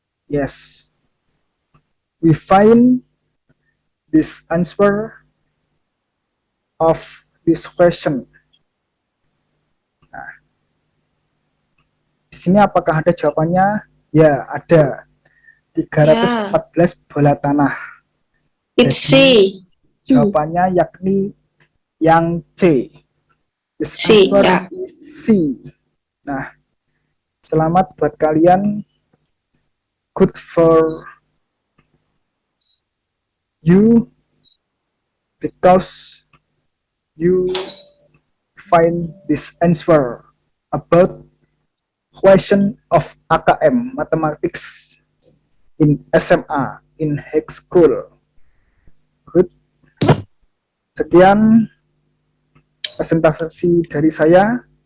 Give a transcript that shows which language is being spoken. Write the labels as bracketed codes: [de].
[en] Yes, we find this answer of this question. [id] Nah, di sini apakah ada jawabannya? Ya, ada. 314 bola tanah. [en] It's C. [id] Jawabannya yakni yang C. [en] This C, answer [id] ya. [en] is C. [id] Nah, selamat buat kalian. [en] Good for you because you find this answer about question of AKM mathematics in SMA in high school. Good. [id] Sekian presentasi dari saya.